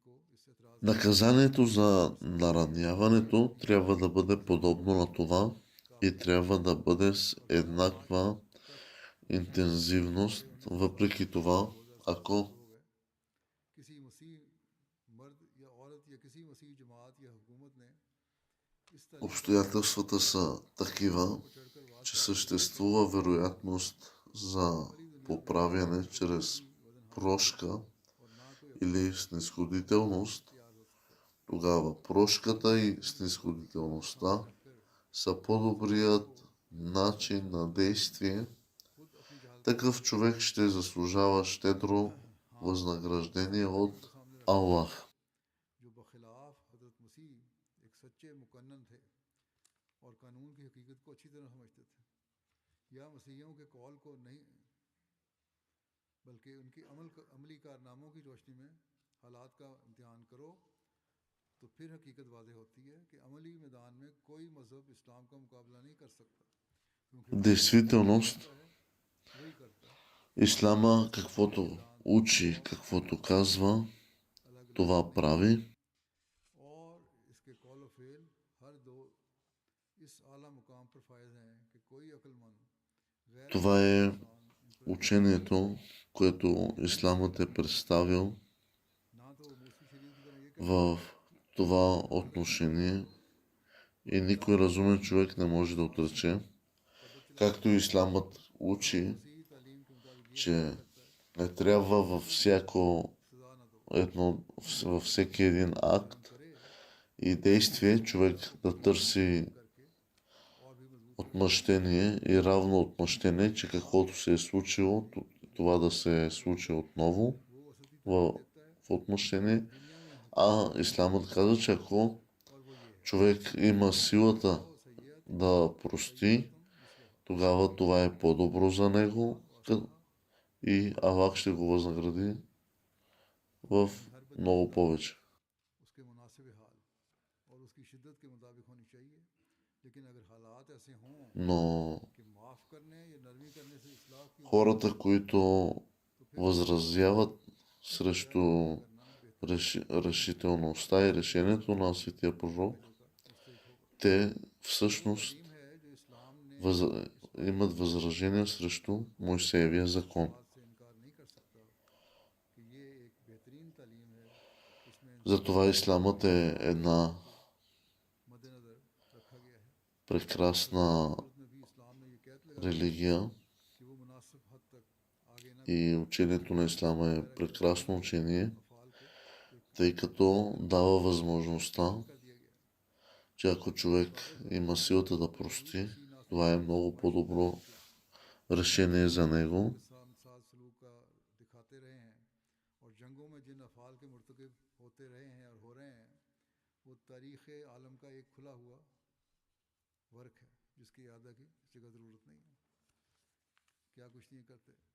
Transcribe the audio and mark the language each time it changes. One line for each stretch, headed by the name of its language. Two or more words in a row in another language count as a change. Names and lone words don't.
Bulgarian: наказанието за нараняването трябва да бъде подобно на това, и трябва да бъде с еднаква интензивност. Въпреки това, ако
Urdu: کسی مسیح مرد یا عورت یا کسی مسیح جماعت یا حکومت نے اس تعلیم کو
Bulgarian: обстоятелствата са такива,
Urdu: پر چڑھ کر بات
Bulgarian: че съществува вероятност за поправяне чрез прошка
Urdu: اور نہ کوئی
Bulgarian: или снисходителност,
Urdu: اختیار ہو سکتا ہے
Bulgarian: тогава прошката и снисходителността са по-добрият начин на действие.
Urdu: خود اپنی جہالت
Bulgarian: Такъв човек ще заслужава щедро възнаграждение от Аллах.
Urdu: جو بخلاف حضرت مسیح ایک سچے مقنن تھے اور قانون کی حقیقت کو اچھی طرح سمجھتے تھے یا مسیحیوں کے قول کو نہیں بلکہ ان کی عملی کارناموں کی روشنی میں حالات کا امتحان کرو تو پھر حقیقت واضح ہوتی ہے کہ عملی میدان میں کوئی مذہب اسلام کا مقابلہ نہیں کر سکتا کیونکہ
Bulgarian: Действителност,
Urdu: وہی کرتا ہے
Bulgarian: Ислама каквото учи, каквото казва,
Urdu: अलग
Bulgarian: това прави.
Urdu: اور اس کے قول و فعل ہر دو اس اعلیٰ مقام پر فائز ہیں کہ کوئی عقلمند غیر
Bulgarian: Това е
Urdu: انسان ان پر
Bulgarian: учението, което Исламът е представил
Urdu: نہ تو وہ موسی شریف کی طرح یہ
Bulgarian: в това отношение и никой разумен човек не може да отрече, както и Исламът учи,
Urdu: مسیحی تعلیم کے مطابق یہ
Bulgarian: че не трябва във всяко
Urdu: سزا نہ دو
Bulgarian: едно, във всеки един акт
Urdu: करे
Bulgarian: и действие човек да търси
Urdu: کر کے اور بھی مضبوط
Bulgarian: отмъщение и равно отмъщение, че каквото се е случило, това да се случи отново
Urdu: وہ وسطی
Bulgarian: в, в отмъщение. А Исламът каза, че ако
Urdu: اور وہ یہ ہے
Bulgarian: човек има силата
Urdu: وہ سید
Bulgarian: да прости, тогава това е по-добро за него и Аллах ще го възнагради в много повече.
Urdu: اس کے مناسب حال اور اس کی شدت کے مطابق ہونی چاہیے لیکن اگر حالات ایسے ہوں
Bulgarian: Но
Urdu: کہ معاف کرنے یا نرمی کرنے سے اصلاح کی
Bulgarian: хората, които възразяват срещу
Urdu: کرنا بہتر
Bulgarian: решителността и решението на светия пророк, те всъщност
Urdu: تعلیم ہے جو اسلام نے
Bulgarian: въз... имат възражения срещу Мойсеевия закон.
Urdu: بات سے انکار نہیں کر سکتا کہ یہ ایک بہترین تعلیم ہے اس میں
Bulgarian: Затова исламът е една
Urdu: مدنظر رکھا گیا ہے
Bulgarian: прекрасна
Urdu: صورت میں بھی اسلام نے یہ قید لگا
Bulgarian: религия
Urdu: کہ وہ مناسب حد تک آگے نہ
Bulgarian: и учението на ислама е прекрасно учение,
Urdu: افعال کو
Bulgarian: тъй като дава възможността,
Urdu: کر دیا گیا
Bulgarian: че ако човек има силата да прости, това е много по-добро решение за него.
Urdu: ساتھ سلوک کا دکھاتے رہے ہیں اور جنگوں میں جن افعال کے مرتکب ہوتے رہے ہیں اور ہو رہے ہیں وہ تاریخ عالم کا ایک کھلا ہوا ورق ہے جس کی یاد کی اس جگہ ضرورت نہیں ہے کیا کچھ نہیں کرتے